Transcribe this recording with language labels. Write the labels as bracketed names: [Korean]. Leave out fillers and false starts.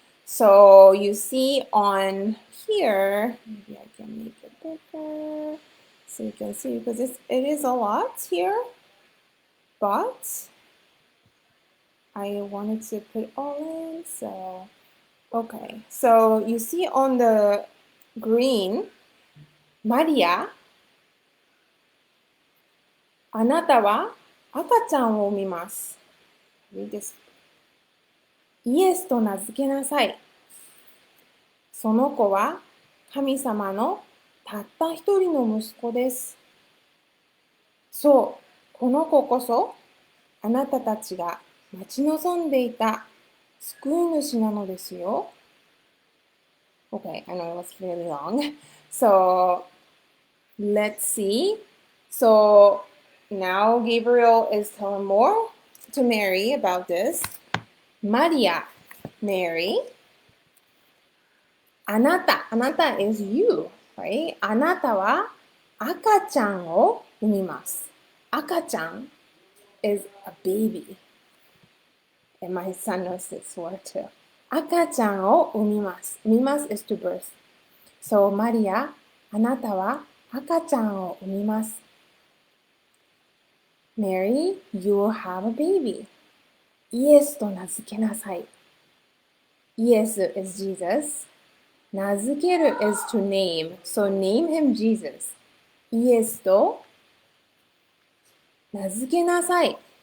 [English] So you see on here, maybe I can make it bigger so you can see, because it is a lot here, but I wanted to put it all in. So okay, so you see on the green, Maria, [Japanese] あなたは赤ちゃんを産みます。イエスと名付けなさい。その子は神様のたった一人の息子です。そう、この子こそあなたたちが待ち望んでいた救い主なのですよ。 [English] Okay, I know it was really long. So, let's see. So, now Gabriel is telling more to Mary about this. Maria, Mary. あなた is you, right? [Japanese] あなたは赤ちゃんを産みます。 [English] 赤ちゃん is a baby. And my son knows this word too. [Japanese] 赤ちゃんを産みます。 [English] 産みます is to birth. [Japanese] So, マリア、あなたは赤ちゃんを産みます。 [English] Mary, you will have a baby. [Japanese] イエスと名付けなさい。 [English] イエス is Jesus. 名付ける is to name. So name him Jesus. [Japanese] イエスと名付けなさい。